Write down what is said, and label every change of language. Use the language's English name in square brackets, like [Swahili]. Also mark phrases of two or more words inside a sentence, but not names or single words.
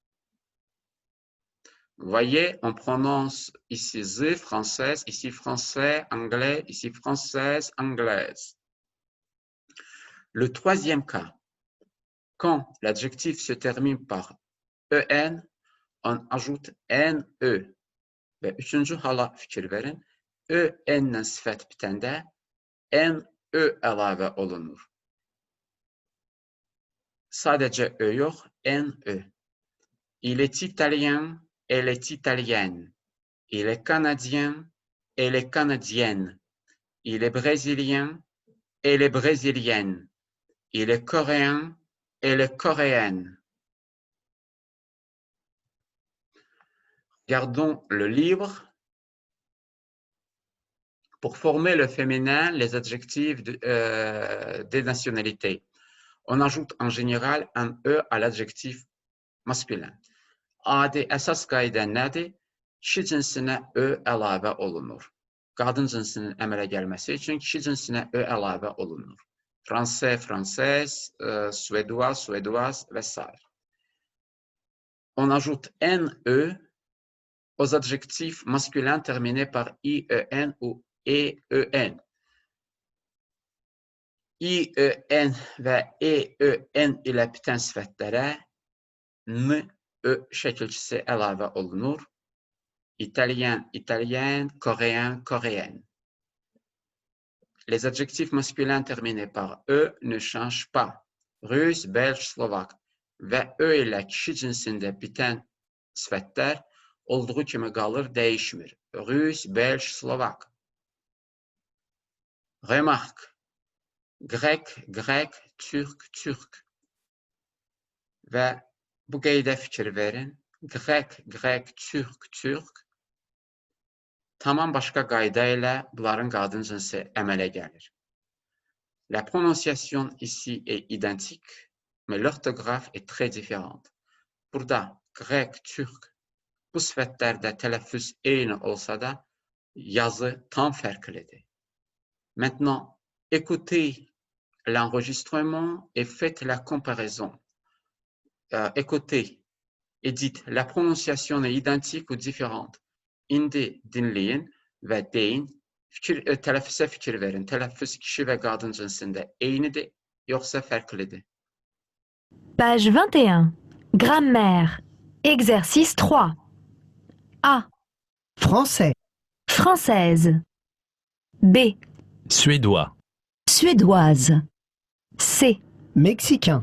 [French] Vous voyez, on prononce ici Z, française, ici français, anglais, ici française, anglaise. Le troisième cas, quand l'adjectif se termine par EN, on ajoute NE. [Azerbaijani] Və üçüncü hala fikir verin, EN-lə sifət bitəndə NE əlavə olunur. Sadəcə Ö yox, NE. [French] Il est italien, elle est italienne. Il est canadien, elle est canadienne. Il est brésilien, elle est brésilienne. Il est coréen, elle est coréenne. Regardons le livre. Pour former le féminin, les adjectifs des nationalités. On ajoute en général un E à l'adjectif masculin. [Azerbaijani] Adi əsas qayda nədir? Kişi cinsinə Ö əlavə olunur. Qadın cinsinin əmələ gəlməsi üçün kişi cinsinə Ö əlavə olunur. [French] Français, française, suédois, suédoise və s. On ajoute NE aux adjectifs masculins terminés par IEN ou EEN. [Azerbaijani] IEN və EEN ilə bitən sifətlərə N, Ö şəkilçisi əlavə olunur. [French] Italien, italienne, coréen, coréenne. Les adjectifs masculins terminés par E ne changent pas. Russe, belge, [Azerbaijani] slovak və Ö ilə kişi cinsində bitən sifətlər olduğu kimi qalır, dəyişmir. [French] Russe, belge, slovak. Remarque. Grek, grek, türk, türk. [Azerbaijani] Və bu qeydə fikir verin. [French] Grek, grek, türk, türk. [Azerbaijani] Tamam başqa qayda ilə bunların qadın cinsi əmələ gəlir. [French] La prononciation ici est identique, mais l'orthographe est très différente. [Azerbaijani] Burada [French] grek, türk [Azerbaijani] bu sifətlərdə tələffüz eyni olsa da yazı tam fərqlidir. [French] Maintenant, écoutez l'enregistrement et faites la comparaison. Écoutez et dites, la prononciation est identique ou différente. [Azerbaijani] İndi dinləyin və deyin, tələffüzə fikir verin. Tələffüz kişi və qadın cinsində eynidir, yoxsa fərqlidir? [French] Page 21. Grammaire. Exercice 3. A. Français, Française. B. Suédois. Suédoise. C. mexicain,